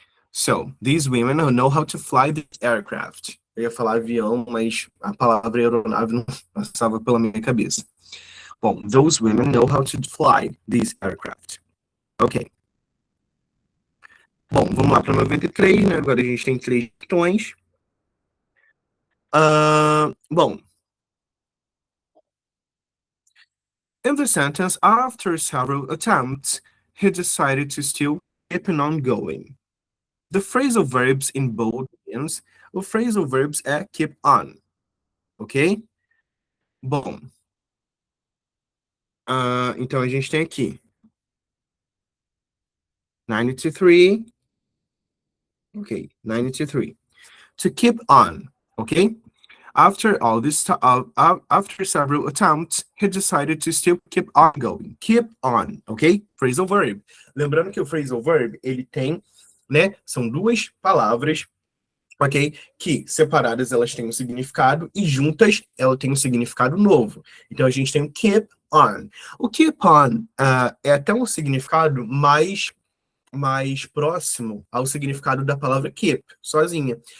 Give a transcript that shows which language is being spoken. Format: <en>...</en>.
<en>So, these women know how to fly the aircraft.</en> <pt>Eu ia falar avião, mas a palavra aeronave não passava pela minha cabeça.</pt> <en>Bom, those women know how to fly these aircraft. Ok.</en> <pt>Bom, vamos lá para 93, né? Agora a gente tem 3 questões.</pt> <en>Bom, in the sentence, after several attempts, he decided to still keep on going. The phrasal verbs in bold begins.</en> <pt>O phrasal verbs é keep on, ok? Bom, então a gente tem aqui 93, ok, 93.</pt> <en>To keep on, ok? After all this, after several attempts, he decided to still keep on going. Keep on, ok? Phrasal verb.</en> <pt>Lembrando que o phrasal verb, ele tem, né, são 2 palavras, ok? Que separadas elas têm um significado e juntas ela tem um significado novo. Então a gente tem o keep on. O keep on é até um significado mais próximo ao significado da palavra keep, sozinha.</pt>